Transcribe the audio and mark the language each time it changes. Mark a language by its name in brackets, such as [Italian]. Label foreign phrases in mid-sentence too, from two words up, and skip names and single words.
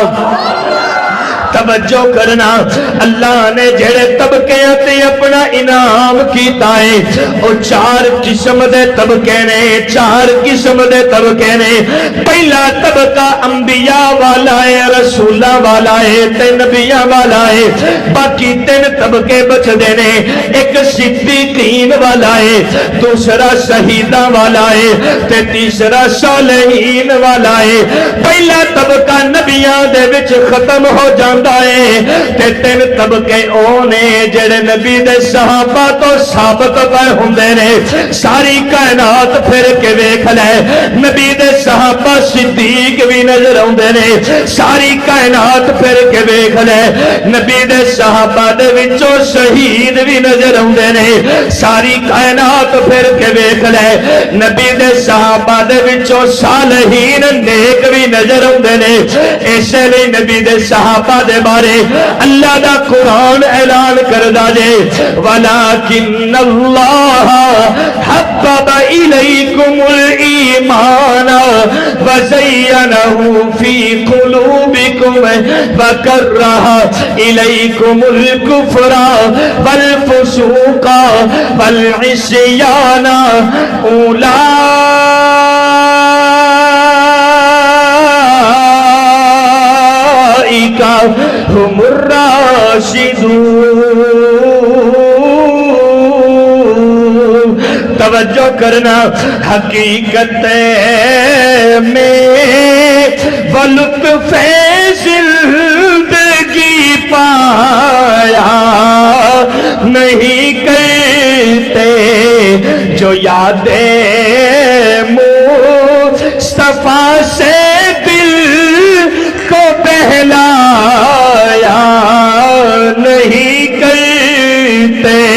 [Punjabi] توجہ کرنا اللہ نے جڑے طبقے تے اپنا انعام کیتا ہے او چار قسم دے طبقے نے چار قسم دے طبقے نے۔ پہلا طبقہ انبیاء والا ہے رسولاں والا ہے تے نبیاں والا ہے۔ باقی تین طبقے بچدے نے ایک صدیقین والا ہے دوسرا شہیداں والا ہے تے تیسرا صالحین والا ہے۔ پہلا طبقہ نبیاں دے وچ ختم ہو جانا فرماوندا ہے تے تین طبقے او نے جڑے نبی دے صحابہ تو ثابت پے ہوندے نے ساری کائنات پھر کے ویکھ لے نبی دے صحابہ صدیق بھی نظر آوندے نے ساری کائنات پھر کے ویکھ لے نبی دے صحابہ دے وچوں شہید بھی نظر آوندے نے ساری کائنات پھر کے ویکھ لے نبی دے صحابہ دے وچوں صالحین نیک بھی نظر آوندے نے اس لیے نبی دے صحابہ دے بارے اللہ دا قرآن اعلان کردا جے [Arabic] وَلَكِنَّ اللَّهَ حَبَّبَ إِلَيْكُمُ الْإِيمَانَ وَزَيَّنَهُ فِي قُلُوبِكُمْ وَكَرَّهَ إِلَيْكُمُ الْكُفْرَ وَالْفُسُوقَ وَالْعِصْيَانَ أُولَئِكَ هُمُ الرَّاشِدُونَ [Punjabi] توجہ کرنا [Arabic] حقیقت [Urdu] میں وہ لطف زندگی پایا نہیں کرتے جو یادیں مصطفیٰ سے دل کو بہلایا نہیں کرتے